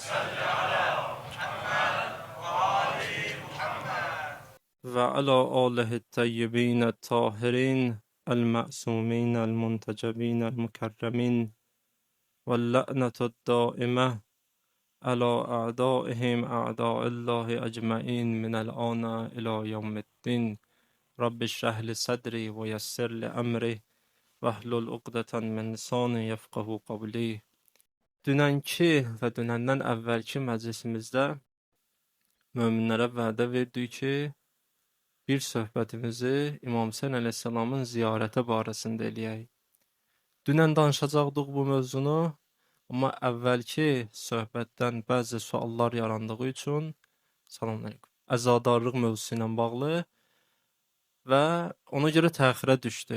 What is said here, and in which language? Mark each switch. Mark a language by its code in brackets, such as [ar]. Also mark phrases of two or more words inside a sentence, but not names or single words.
[ar] وعلى آله الطيبين الطاهرين المعصومين المنتجبين المكرمين واللعنة الدائمة على أعدائهم أعداء الله أجمعين من الآن إلى يوم الدين رب اشرح لي صدري ويسر لي أمري واحلل عقدة من لساني يفقهوا قولي. [az] Dünənki və dünəndən əvvəlki məclisimizdə möminlərə vədə verdik ki, bir söhbətimizi İmam Hüseyn əleyhissalamın ziyarəti barəsində eləyək. Dünən danışacaqdıq bu mövzunu, amma əvvəlki söhbətdən bəzi suallar yarandığı üçün əzadarlıq mövzusu ilə bağlı və ona görə təxirə düşdü.